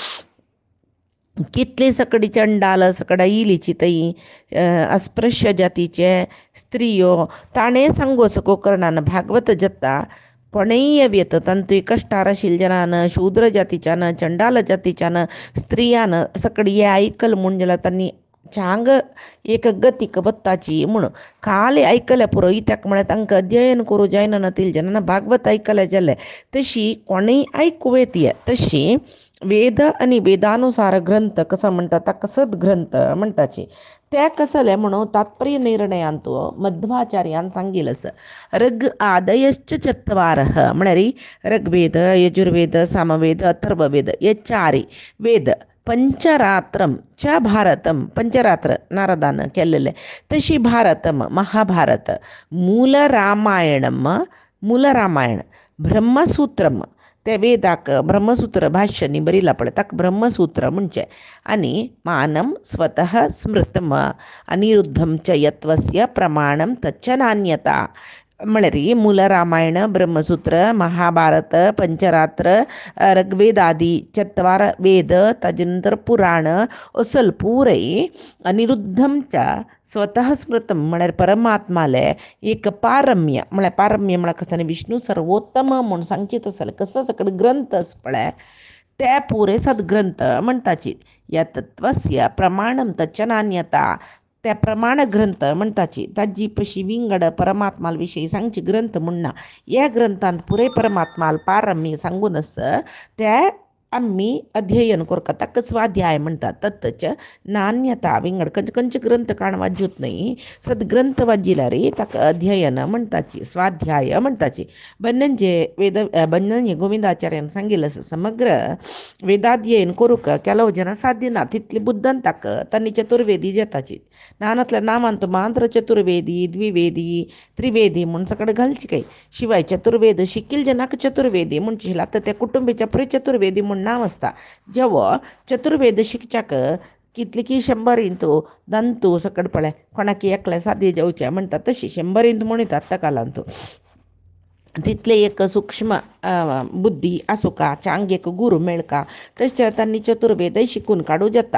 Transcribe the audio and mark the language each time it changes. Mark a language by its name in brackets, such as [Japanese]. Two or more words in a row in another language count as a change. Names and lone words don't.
[Konkani] कितले सकडी चंडाल सकड इलीची तई अस्पृश्य जातीचे स्त्रियो ताणें सांगोस गोकर्णान भागवत जत्ता कोणेय व्यत तांतूय कश्टार आशिल्ल्या जनान शूद्र जातीच्यान चंडाल जातीच्यान स्त्रियान सकडी हे आयकल म्हूण जाल्यार तांणी चांग एक गतीक बत्ताची म्हूण खाली आयकले पुरो इत्याक म्हळ्यार तांकां अध्ययन करूं जायना नतील जनान भागवत आयकले जाल्यार तशी कोणेय आयकूं येत. तशी वेद आणि वेदानुसार ग्रंथ कसं म्हणटा ताका सद्ग्रंथ म्हणटाचे. ते कसले म्हणून तात्पर्य निर्णयांत मध्वाचार्यान सांगिल्लें [Sanskrit] ऋग आदयश्च चत्वारः [Konkani] म्हळ्यार ऋग्वेद यजुर्वेद सामवेद अथर्ववेद हे चारय वेद [Sanskrit] पंचरात्रम च भारतम [Konkani] पंचरात्र नारदान केल्लेले. तशी भारतम महाभारत मूल रामायण ब्रह्मसूत्रम ते वेदाक ब्रह्मसूत्र भाष्य न्ही बरयलां पळय ताका ब्रह्मसूत्र म्हणचे. [Sanskrit] आनी मानम स्वतः स्मृतम अनिरुद्धम च यत्वस्य प्रमाणम तच्च नान्यता [Konkani] म्हळ्यार मूल रामायण ब्रह्मसूत्र महाभारत पंचरात्र ऋग्वेद आदी चत्वार वेद ताजे नंतर पुराण असल पुरय [Sanskrit] अनिरुद्धम च स्वतः स्मृतम [Konkani] म्हळ्यार परमात्माले एक पारम्य म्हळ्यार कसं विष्णू सर्वोत्तम म्हूण सांगचे तसले कसं सकड ग्रंथ आस पळय ते पुरे सद्ग्रंथ म्हणटाची. [Sanskrit] या तत्वस्य प्रमाणम तच्च नान्यता [Konkani] त्या प्रमाण ग्रंथ म्हणटाची ताजी पशी विंगड परमात्माल विशयी सांगची ग्रंथ म्हणना. ह्या ग्रंथांत पुरे परमात्माल पारम्य सांगूनच ते आम्ही अध्ययन करता ताका स्वाध्याय म्हणटात. [Sanskrit] तत्च नान्यता [Konkani] विंगड खंयचे ग्रंथ काण वाजूत न्हय सद्ग्रंथ वाजिल्यार ताका अध्ययन म्हणटाची स्वाध्याय म्हणटाची. बन्नंजे गोविंदाचार्यान सांगिल्लें समग्र वेदाध्ययन करूंक [Kannada] ಕೆಲವು ಜನ ಸಾಧ್ಯ [Konkani] ना तितली बुद्दन ताका तांणी चतुर्वेदी जेताची नानातल्या नामांत मात्र चतुर्वेदी द्विवेदी त्रिवेदी म्हूण सकड घालची काय. शिवाय चतुर्वेद शिकिल जनाक चतुर्वेदी म्हणची आतां त्या कुटुंबीच्या परी चतुर्वेदी म्हूण नांव आसता. जेवो चतुर्वेद शिकच्याक कितली की 100 इंतू दंतू सकड पळय कोणाक एकल्या सादी जेवचें म्हणटा तशी 100 इंतू म्हणटात ताका लागून तितले एक सूक्ष्म बुद्धी आसुका चांग एक गुरू मेळका तशें तांणी चतुर्वेदय शिकून काडूं जाता.